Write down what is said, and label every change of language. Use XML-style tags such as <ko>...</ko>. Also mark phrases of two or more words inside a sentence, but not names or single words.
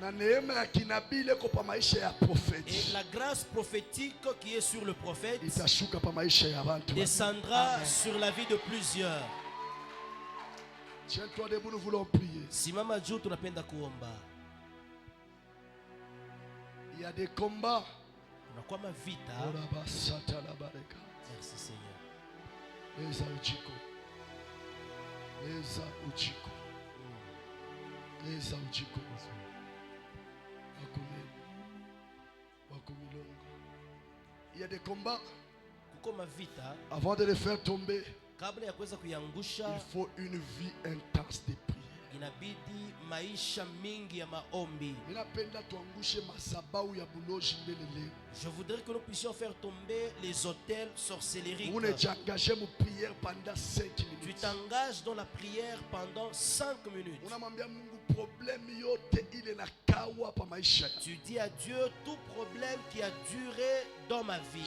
<fr>Et la grâce prophétique qui est sur le prophète descendra sur la vie de plusieurs. Tiens-toi debout, nous voulons prier. Il y a des combats. Merci Seigneur.</fr> <bem>Leza uchiko. Leza uchiko. Leza uchiko.</bem> <fr>Il y a des combats. Avant de les faire tomber, il faut une vie intense de prière.</fr> <sw>Inabidi maisha mingi ya maombi.</sw> <fr>Je voudrais que nous puissions faire tomber les hôtels sorcelleries. Tu t'engages dans la prière pendant 5 minutes. Tu dis à Dieu tout problème qui a duré dans ma vie.</fr>